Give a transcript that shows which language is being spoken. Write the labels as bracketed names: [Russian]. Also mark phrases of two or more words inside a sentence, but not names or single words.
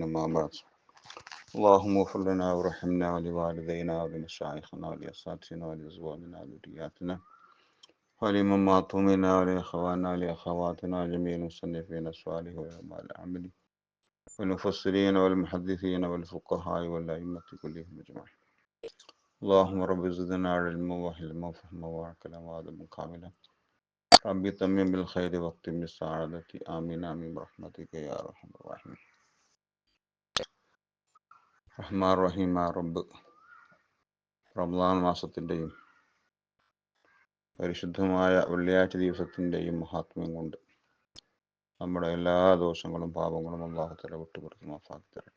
[Arabic] أما بعد، اللهم اغفر لنا وارحمنا ولوالدينا ولمشايخنا ولأساتذتنا ولأزواجنا وذرياتنا ولمن ماتوا منا ولإخواننا ولأخواتنا جميع المصنفين الصالحين والأعمال العاملين والمفسرين والمحدثين والفقهاء والأئمة كلهم أجمعين. اللهم رب زدنا علما وحلما وفهما وعقلا وادبا كاملا. ربي تمم بالخير واختم بالسعادة. آمين آمين برحمتك يا أرحم الراحمين. [Malayalam] റഹ്മാൻ റഹീം റബ്ബ്, റമദാൻ മാസത്തിൻ്റെയും പരിശുദ്ധമായ വെള്ളിയാഴ്ച ദിവസത്തിൻ്റെയും മഹാത്മ്യം കൊണ്ട് നമ്മുടെ എല്ലാ ദോഷങ്ങളും പാപങ്ങളും [Arabic] الله تعالى [Malayalam] വിട്ടുപുറത്ത് മാഫാക്കി തരട്ടെ.